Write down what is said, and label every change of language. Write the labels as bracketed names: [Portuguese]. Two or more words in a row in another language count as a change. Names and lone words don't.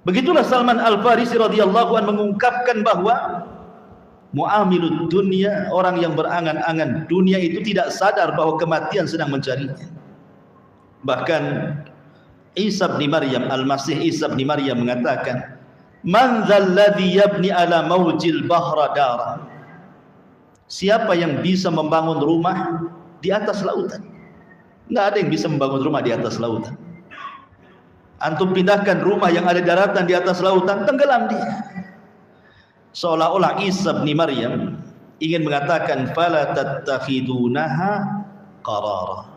[Indonesian] Begitulah Salman Al-Farisi [Arabic] رضي الله عنه [Indonesian] mengungkapkan bahwa [Arabic] مؤمل الدنيا, [Indonesian] orang yang berangan-angan dunia itu tidak sadar bahwa kematian sedang mencarinya. Bahkan Isa bin Maryam, Al-Masih Isa bin Maryam mengatakan, [Arabic] "من ذا الذي يبني على موج البحر دارا?" [Indonesian] Siapa yang bisa membangun rumah di atas lautan? Enggak ada yang bisa membangun rumah di atas lautan. Antum pindahkan rumah yang ada di daratan di atas lautan, tenggelam dia. Seolah-olah Isa bin Maryam ingin mengatakan, [Arabic] "فلا تتخذوها قرارا."